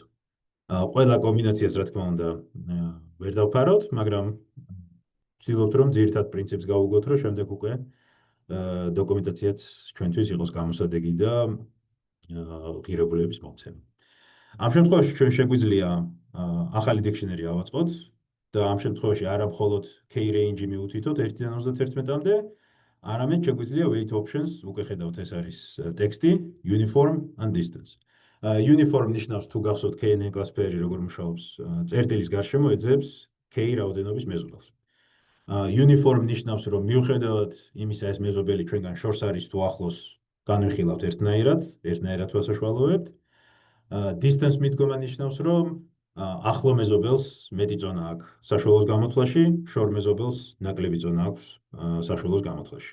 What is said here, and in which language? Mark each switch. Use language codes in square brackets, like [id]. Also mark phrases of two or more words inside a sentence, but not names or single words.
[ka] ყველა კომბინაციას რა თქმა უნდა ვერ დავფარავთ, მაგრამ ვცდილობთ რომ ძირითად პრინციპს გავუგოთ, რომ შემდეგ უკვე დოკუმენტაციაც ჩვენთვის იყოს გამოსადეგი და ღირებულების მომცემი. ამ შემთხვევაში ჩვენ შეგვიძლია ახალი დიქშნერი ავაწყოთ და ამ შემთხვევაში არა მხოლოდ K-range მივუთითოთ 1-დან 31-მდე, არამედ შეგვიძლია [en] weight options [ka] უკვე ხედავთ ეს არის ტექსტი [en] uniform and distance. [ka] Uniform ნიშნავს თუ გახსოვთ [en] KNN classifier [ka] როგორ მუშაობს, წერტილის გარშემო ეძებს K რაოდენობის მეზობელს. Uniform ნიშნავს რომ მიუხედავად იმისა ეს მეზობელი ჩვენგან შორს არის თუ ახლოს განვიხილავთ ერთნაირად ვასაშუალოებთ. Distance მიდგომა ნიშნავს რომ ახლო მეზობელს მეტი წონა აქვს საშუალოს გამოთვლაში, შორ მეზობელს ნაკლები წონა აქვს საშუალოს გამოთვლაში.